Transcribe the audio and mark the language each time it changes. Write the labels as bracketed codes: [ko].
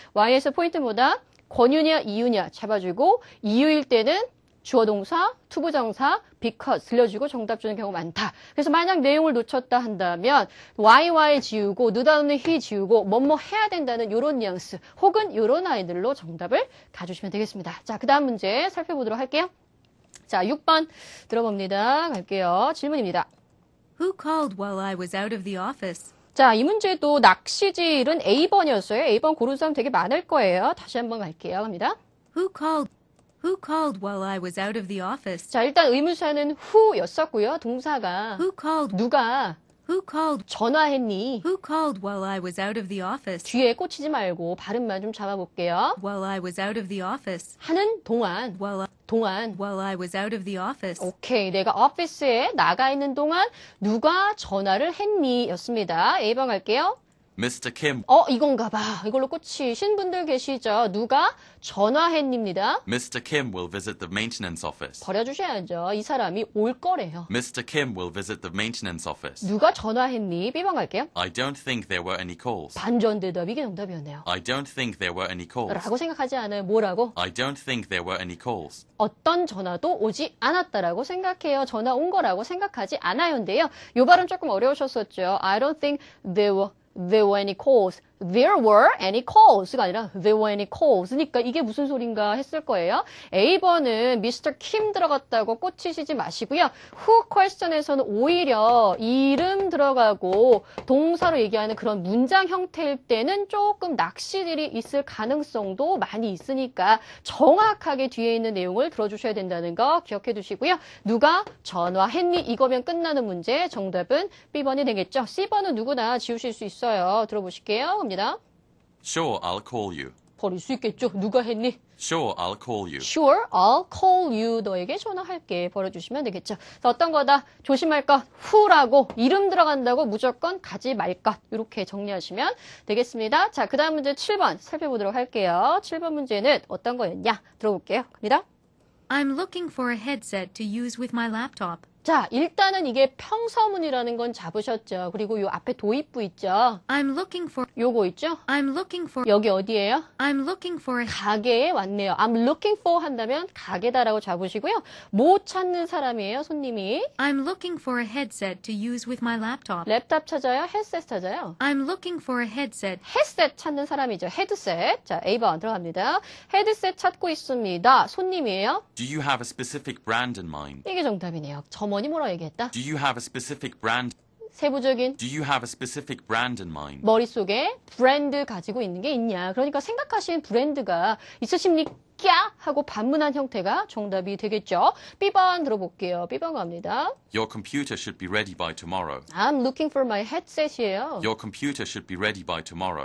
[ko] Y에서 포인트 뭐다? 권유냐 이유냐 잡아주고 이유일 때는 주어 동사, 투부정사, because 들려주고 정답 주는 경우가 많다. 그래서 만약 내용을 놓쳤다 한다면 why 지우고 느닷없는 he 지우고 뭐뭐 해야 된다는 이런 뉘앙스 혹은 이런 아이들로 정답을 가주시면 되겠습니다. 자, 그 다음 문제 살펴보도록 할게요. 자, 6번 들어봅니다. 갈게요. 질문입니다. [en] Who called while I was out of the office? [ko] 자, 이 문제도 낚시질은 A번이었어요. A번 고른 사람 되게 많을 거예요. 다시 한번 갈게요. 갑니다. [en] Who called while I was out of the office? [ko] 자, 일단 의문사는 who였었고요. 동사가 [en] Who called [ko] 전화했니? [en] Who called while I was out of the office? [ko] 뒤에 꽂히지 말고 발음만 좀 잡아볼게요. [en] While I was out of the office. [ko] 하는 동안. [en] While I was out of the office. [ko] 오케이. 내가 오피스에 나가 있는 동안 누가 전화를 했니? 였습니다. A번 갈게요. [en] Mr. Kim. [ko] 이건가 봐. 이걸로 꽂히신 분들 계시죠? 누가 전화했니입니다. [en] Mr. Kim will visit the maintenance office. [ko] 버려주셔야죠. 이 사람이 올 거래요. [en] Mr. Kim will visit the maintenance office. [ko] 누가 전화했니? B번 갈게요. [en] I don't think there were any calls. [ko] 반전 대답. 이게 정답이었네요. [en] I don't think there were any calls. [ko] 라고 생각하지 않아요. 뭐라고? [en] I don't think there were any calls. [ko] 어떤 전화도 오지 않았다라고 생각해요. 전화 온 거라고 생각하지 않아요인데요. 이 발음 조금 어려우셨었죠. [en] I don't think there were any calls. There were any calls [ko] 가 아니라 [en] there were any calls [ko] 니까 이게 무슨 소린가 했을 거예요. A번은 Mr. Kim 들어갔다고 꽂히시지 마시고요. Who question에서는 오히려 이름 들어가고 동사로 얘기하는 그런 문장 형태일 때는 조금 낚시들이 있을 가능성도 많이 있으니까 정확하게 뒤에 있는 내용을 들어주셔야 된다는 거 기억해 두시고요. 누가 전화했니? 이거면 끝나는 문제. 정답은 B번이 되겠죠. C번은 누구나 지우실 수 있어요. 들어보실게요. 갑니다. [en] Sure, I'll call you. [ko] 버릴 수 있겠죠. 누가 했니? [en] Sure, I'll call you. Sure, I'll call you. [ko] 너에게 전화할게. 버려주시면 되겠죠. 그래서 어떤 거다? 조심할 것, who라고 이름 들어간다고 무조건 가지 말 것. 이렇게 정리하시면 되겠습니다. 자, 그 다음 문제 7번 살펴보도록 할게요. 7번 문제는 어떤 거였냐? 들어볼게요. 갑니다. [en] I'm looking for a headset to use with my laptop. [ko] 자, 일단은 이게 평서문이라는 건 잡으셨죠. 그리고 요 앞에 도입부 있죠. [en] I'm looking for [ko] 요거 있죠. [en] I'm looking for [ko] 여기 어디예요? [en] I'm looking for a [ko] 가게에 왔네요. [en] I'm looking for [ko] 한다면 가게다라고 잡으시고요. 뭐 찾는 사람이에요, 손님이? [en] I'm looking for a headset to use with my laptop. [ko] 랩탑 찾아요? 헤드셋 찾아요? [en] I'm looking for a headset. [ko] 헤드셋 찾는 사람이죠. 헤드셋. 자, A번 들어갑니다. 헤드셋 찾고 있습니다. 손님이에요? [en] Do you have a specific brand in mind? [ko] 이게 정답이네요. 점원이 뭐라고 얘기했다? [en] Do you have a specific brand? [ko] 세부적인 [en] Do you have a specific brand in mind? [ko] 머릿속에 브랜드 가지고 있는 게 있냐. 그러니까 생각하시는 브랜드가 있으십니까? 하고 반문한 형태가 정답이 되겠죠. B번 들어볼게요. B번 갑니다. [en] Your computer should be ready by tomorrow. I'm looking for my headset이에요. Your computer should be ready by tomorrow.